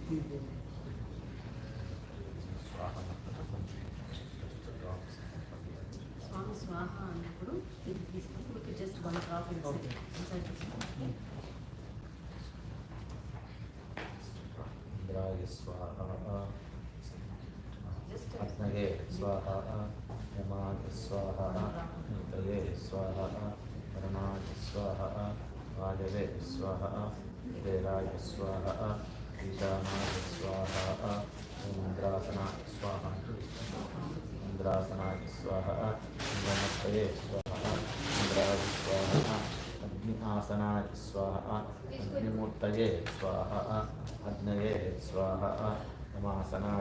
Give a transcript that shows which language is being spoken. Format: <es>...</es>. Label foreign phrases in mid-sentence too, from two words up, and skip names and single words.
<te>స్వామి స్వాహ అన్నప్పుడు ఇది తీసుకుని</te> <en>just one drop</en> <sa>इंद्राय स्वाहा अग्नये स्वाहा यमाय स्वाहा इंद्रये स्वाहा वरुणाय स्वाहा वायवे स्वाहा कुबेराय स्वाहा ईशानाय स्वाहा इंद्रासनाय स्वाहा इंद्रासनाय स्वाहा इंद्रमत्तये स्वाहा इंद्राय स्वाहा अग्नि आसनाय स्वाहा अग्निमूर्तये स्वाहा अग्नये स्वाहा यमासनाय</sa>